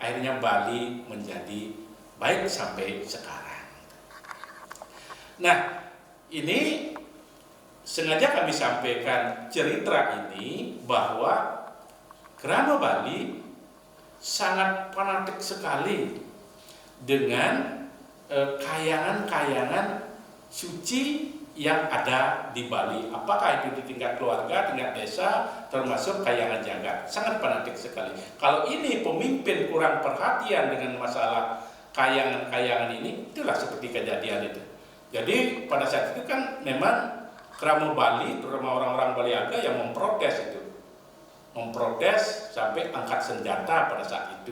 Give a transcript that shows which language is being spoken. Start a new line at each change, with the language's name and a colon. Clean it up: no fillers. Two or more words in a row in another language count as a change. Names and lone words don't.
Indonesian: Akhirnya Bali menjadi baik sampai sekarang. Nah, ini sengaja kami sampaikan cerita ini bahwa Krama Bali sangat fanatik sekali dengan kayangan-kayangan suci yang ada di Bali. Apakah itu di tingkat keluarga, tingkat desa, termasuk kayangan jagad. Sangat fanatik sekali. Kalau ini pemimpin kurang perhatian dengan masalah kayangan-kayangan ini, itulah seperti kejadian itu. Jadi pada saat itu kan memang Krama Bali, terutama orang-orang Baliaga yang memprotes itu. Memprotes sampai angkat senjata pada saat itu.